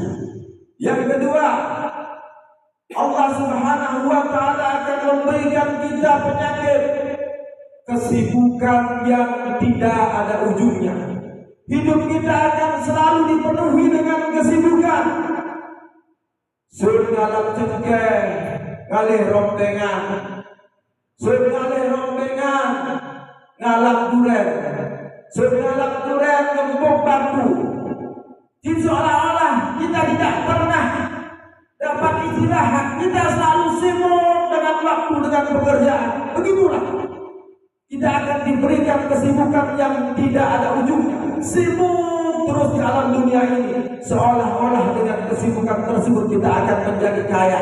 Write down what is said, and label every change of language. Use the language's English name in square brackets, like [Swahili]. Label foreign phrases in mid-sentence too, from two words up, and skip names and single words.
[Indonesian] Yang kedua, Allah [Arabic] سبحانه وتعالى [Indonesian] akan memberikan kita penyakit kesibukan yang tidak ada ujungnya. Hidup kita akan selalu dipenuhi dengan kesibukan. [Osing] Sun ngalap cengkeh, ngalih rompengan. Sun ngalih rompengan, ngalap duren. Sun ngalap duren, ngempuk batu. [Indonesian] Seolah-olah kita tidak pernah dapat istirahat. Kita selalu sibuk dengan waktu, dengan pekerjaan. Begitulah. Kita akan diberikan kesibukan yang tidak ada ujungnya. Sibuk terus di alam dunia ini. Seolah-olah dengan kesibukan tersebut kita akan menjadi kaya.